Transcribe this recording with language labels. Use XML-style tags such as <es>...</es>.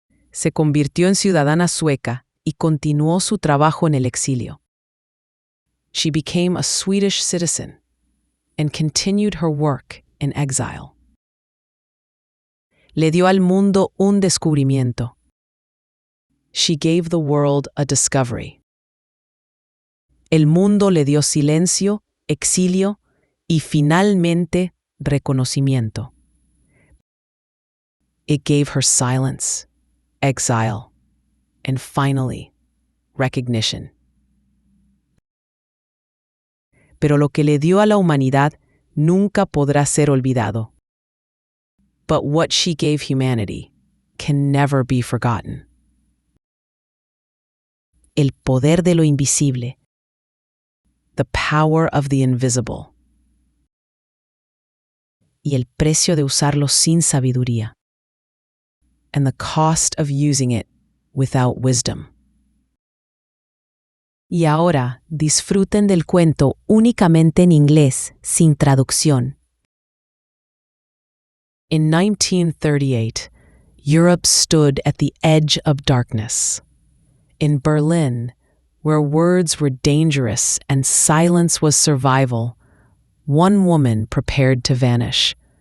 <es>Se convirtió en ciudadana sueca y continuó su trabajo en el exilio.</es> <en>She became a Swedish citizen and continued her work in exile.</en> <es>Le dio al mundo un descubrimiento.</es> <en>She gave the world a discovery.</en> <es>El mundo le dio silencio, exilio y finalmente reconocimiento.</es> <en>It gave her silence, exile, and finally, recognition.</en> <es>Pero lo que le dio a la humanidad nunca podrá ser olvidado.</es> <en>But what she gave humanity can never be forgotten.</en> <es>El poder de lo invisible.</es> <en>The power of the invisible.</en> <es>Y el precio de usarlo sin sabiduría.</es> <en>And the cost of using it without wisdom.</en> <es>Y ahora disfruten del cuento únicamente en inglés, sin traducción.</es> <en>In 1938, Europe stood at the edge of darkness. In Berlin, where words were dangerous and silence was survival, one woman prepared to vanish.</en>